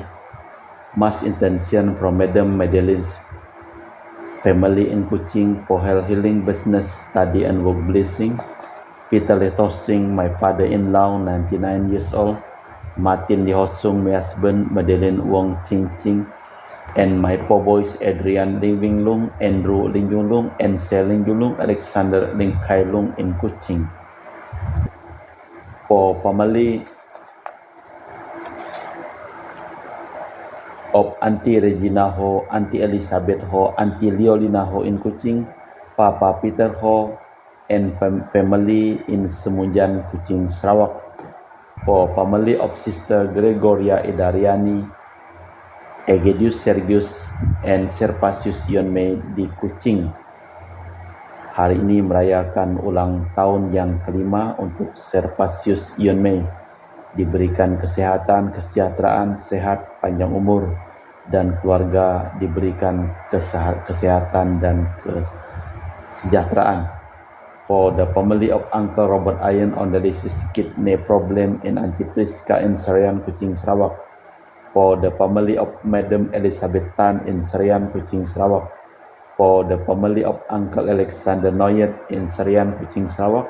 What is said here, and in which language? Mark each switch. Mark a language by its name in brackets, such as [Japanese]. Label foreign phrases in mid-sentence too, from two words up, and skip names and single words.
[English] Mass intention from Madam Madeline's family in Kuching for health, healing, business, study, and work blessing. Peter Letosing, my father-in-law, 99 years old. Martin Lihosung, my husband, Madeline Wong Ching Ching, and my four boys, Adrian Ling Wing Lung, Andrew Ling Yung Lung, and Sel Ling Yung Lung, Alexander Ling Kai Lung in Kuching. For family of Auntie Regina Ho, Auntie Elizabeth Ho, Auntie Leolina Ho in Kuching, Papa Peter Ho, and family in Semunjan, Kuching, Sarawak. For family of Sister Gregoria Idariani, Egedius Sergius, and Serpasius Yonmei di Kuching. [Indonesian] Hari ini merayakan ulang tahun yang kelima untuk Serpasius Yonmei. Diberikan kesehatan, kesejahteraan, sehat, panjang umur, dan keluarga diberikan kesehatan dan kesejahteraan. [English] For the family of Uncle Robert Iron on the disease kidney problem in Auntie Priska in Serian, Kuching, Sarawak. For the family of Madam Elizabeth Tan in Serian, Kuching, Sarawak. For the family of Uncle Alexander Noyet in Serian, Kuching, Sarawak.